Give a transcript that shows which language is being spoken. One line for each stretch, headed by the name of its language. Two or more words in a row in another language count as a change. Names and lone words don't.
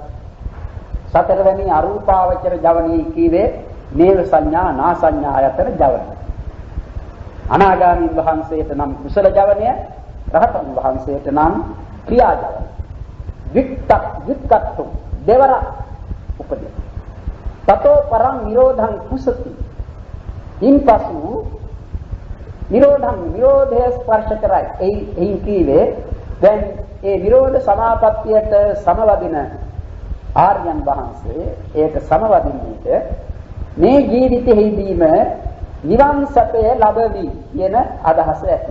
Sinhala: සතරවෙනි අරූපාවචර ජවනී කීවේ නේව සංඥා නා සංඥායතන ජවන. අනාගාමී වහන්සේට නම් කුසල ජවනය, රහතන් වහන්සේට නම් ක්‍රියා ජවන. වික්ඛත්තුම් දෙවරක් උපදින.
Pali: තතෝ පරං නිරෝධං කුසති.
Sinhala: ඉන්පසු නිරෝධය ස්පර්ශ කරයි. එයින් කීවේ දැන් ඒ නිරෝධ සමාපත්තියට සමවදින ආර්යයන් වහන්සේ ඒක සමවදින්නේට මේ ජීවිතෙහිදීම නිවන් සැපය ලැබවි කියන අදහස ඇති.